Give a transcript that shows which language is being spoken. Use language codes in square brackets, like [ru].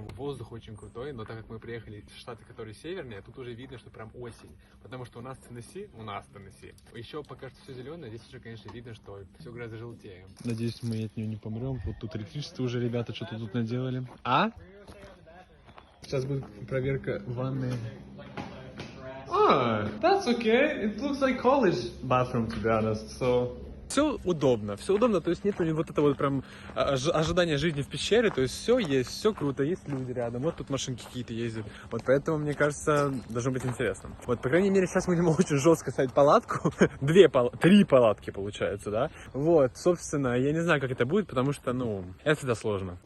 [ru] Воздух очень крутой, но так как мы приехали в штаты, которые севернее, тут уже видно, что прям осень. Потому что у нас Теннесси, еще пока что все зеленое, здесь уже, конечно, видно, что все гораздо желтее. Надеюсь, мы от нее не помрем. Вот тут электричество уже ребята что-то тут наделали. А? Сейчас будет проверка ванны. [en] That's okay. It looks like college bathroom, to be honest. [ru] So все удобно, то есть нет вот этого вот прям ожидания жизни в пещере, то есть все есть, все круто, есть люди рядом, вот тут машинки какие-то ездят, вот поэтому, мне кажется, должно быть интересно. Вот, по крайней мере, сейчас мы будем очень жестко ставить палатку, 3 палатки получается, да, вот, собственно, я не знаю, как это будет, потому что, ну, это всегда сложно.